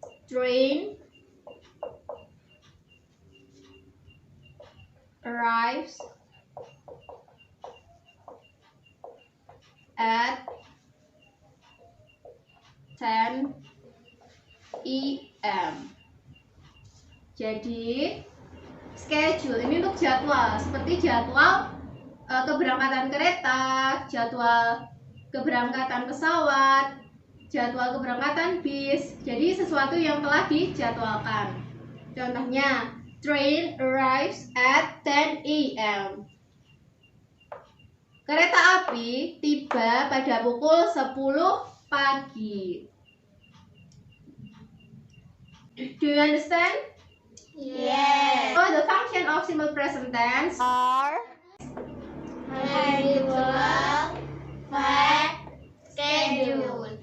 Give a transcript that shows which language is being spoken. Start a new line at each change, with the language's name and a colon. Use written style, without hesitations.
English: Train arrives at 10 AM.
Indonesian: Jadi schedule ini untuk jadwal, seperti jadwal keberangkatan kereta, jadwal keberangkatan pesawat, jadwal keberangkatan bis. Jadi sesuatu yang telah dijadwalkan. Contohnya,
English: train arrives at 10 a.m.
Indonesian: Kereta api tiba pada pukul 10 pagi.
English: Do you understand? Yes. So the function of simple present tense Are habitual, fact, schedule.